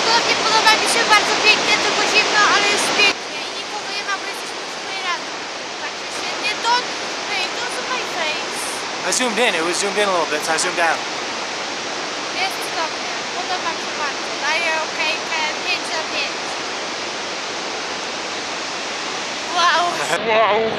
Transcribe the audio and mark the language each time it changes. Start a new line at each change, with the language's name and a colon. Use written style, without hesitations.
Polish: Nie podoba mi się bardzo pięknie, tylko zimno, ale jest pięknie i nikogo nie ma, bo jesteśmy w 7 rano. Także się nie
English: don't zoom my face. I zoomed in. It was zoomed in a little bit, so I zoomed out.
Polish: Jest cudownie, podoba mi się bardzo. Daję okejkę 5 na 5. Wow. Wow.